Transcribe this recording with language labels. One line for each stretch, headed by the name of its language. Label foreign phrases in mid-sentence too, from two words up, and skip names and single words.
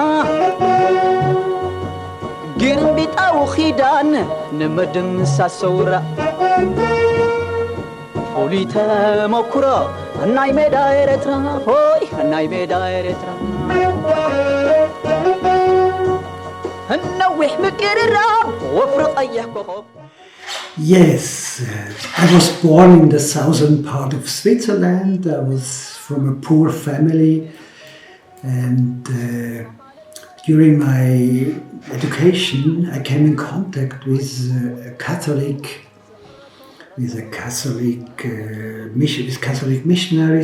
Tigrinya: ግርምቢጣ ወኺዳን ንምድምሳስ ሰውራ ፍሉይ ተመኩሮ ናይ ሜዳ ኤርትራ ሆይ ናይ ሜዳ ኤርትራ ነዊሕ ምቅርራብ ወፍሪ ቀይሕ ኮኸብ
English: Yes, I was born in the southern part of Switzerland. I was from a poor family, and during my education I came in contact with Catholic missionaries.